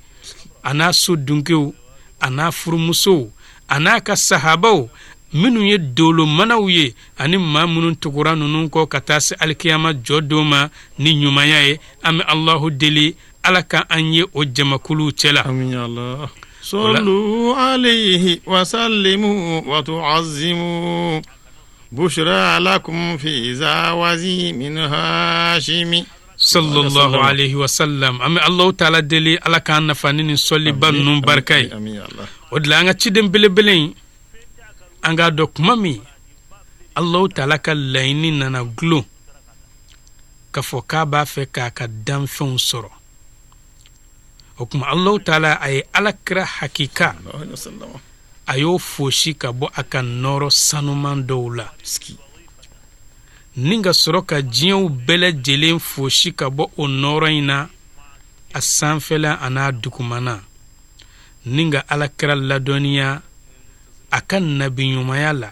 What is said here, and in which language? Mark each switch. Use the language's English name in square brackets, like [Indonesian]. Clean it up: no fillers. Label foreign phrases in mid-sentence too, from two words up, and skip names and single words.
[Bambara] A n'a so dunkew a n'a furumusow a n'a ka sahabaw minnu ye dolomanaw ye ani maa minnu tugura ninnu kɔ ka taa se alikiyama jɔ don ma ni ɲumanya ye. An bɛ Allahu deli Ala ka an ye o jamakuluw cɛla. [Arabic] آمين يا الله. صلوا عليه وسلموا وتعظموا بشرى لكم في زوازي من هاشم صلى الله عليه وسلم. [Bambara] An bɛ [Arabic] الله تعالى [Bambara] deli Ala k'an nafa ni nin sɔliba ninnu barika ye. O de la an ka ciden belebele in an k'a dɔn kuma min [Arabic] الله تعالى [Bambara] ka laɲini nana gulon k'a fɔ k'a b'a fɛ k'a ka danfɛnw sɔrɔ. O kuma [Arabic] الله تعالى [Bambara] a ye Alakira hakika a y'o fosi ka bɔ a ka nɔrɔ sanuman dɔw la ni ka sɔrɔ ka diɲɛw bɛɛ lajɛlen fosi ka bɔ o nɔrɔ in na a sanfɛla a n'a dugumana ni ka Alakira ladɔnniya a ka nabiɲumanya la.